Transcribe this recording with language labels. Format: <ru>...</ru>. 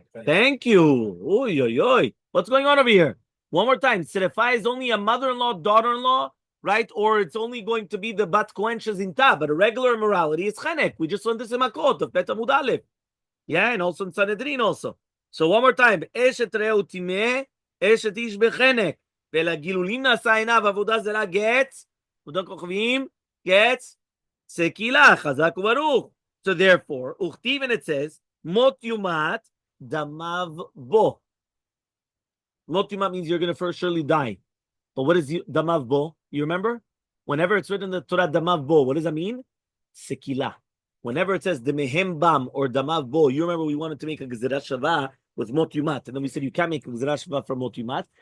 <en>Thank you. Oy, oy, oy. What's going on over here? One more time. Serifai is only a mother-in-law, daughter-in-law, right? Or it's only going to be the bat kohen shezinta, but a regular immorality is chenek. We just learned this in Makot of Bet Amud Aleph. Yeah, and also in Sanhedrin also. So one more time. Eshet reu timeh, eshet ish bechenek.</en> <he>ולגילולים נשא עיניו עבודה זרה גץ, עבודה כוכבים, גץ, סקילה, חזק וברוך.</he> <en>So therefore,</en> <he>וכתיב,</he> <en>and it says,</en> <he>מות יומת, דמיו בו. מות יומת</he> <en>means you're going to first surely die. But what is damav bo? You remember? Whenever it's written in the Torah, damav bo, what does that mean? Sekila. Whenever it says demehem bam or damav bo, you remember we wanted to make a gezerah shava with mot yumat, and then we said you can't make a gezerah shava from mot yumat.</en>